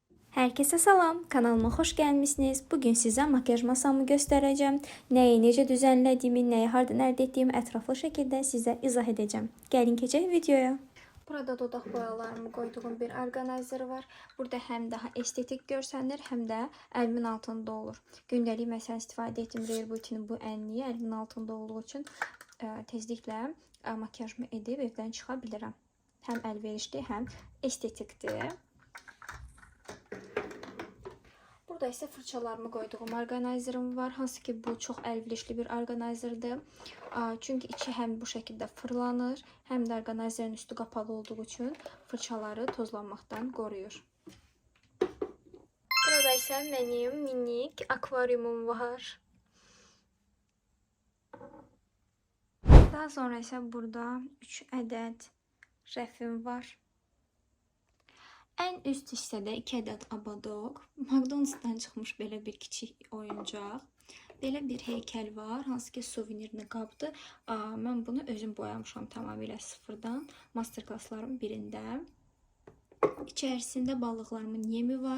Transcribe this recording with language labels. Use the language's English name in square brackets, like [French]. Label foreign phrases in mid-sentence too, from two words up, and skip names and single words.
[Turkish] Herkese salam, kanalıma hoş gelmişsiniz. Bugün size makyaj masamı göstereceğim. [Azerbaijani] Neyi necə düzenlediğimi, neyi hardan əldə etdiyimi ətraflı şəkildə sizə izah edeceğim. Gəlin keçək videoya. Burada dodaq boyalarımı koyduğum bir orqanayzer var. Burada həm daha estetik görsənir, həm də əlimin altında olur. Gündəlik məsələn istifadə etdiyim Rare Beauty'nin bu ənliyi əlimin altında olduğu üçün tezliklə makyajımı edib evdən çıxa bilirəm. Həm əlverişli, həm estetikdir. Burada [Turkish] ise fırçalarımı koyduğum [Azerbaijani] orqanayzerim var. Hansı ki bu çox əlverişli bir orqanayzerdir. [Turkish] Çünkü içi hem bu şekilde fırlanır, hem de orqanayzerin üstü kapalı olduğu için fırçaları tozlanmaktan koruyur. Burada ise benim minik akvaryumum var. Daha sonra ise burada 3 adet rəfim var. En üst [Azerbaijani] hissədə 2 ədəd Abadok, McDonald's'dan çıxmış belə bir kiçik oyuncaq. Belə bir heykəl var, hansı ki suvenirli qabdır. Mən bunu özüm boyamışam tamamilə sıfırdan, masterclasslarım birində. İçərisində balıqlarımın yemi var.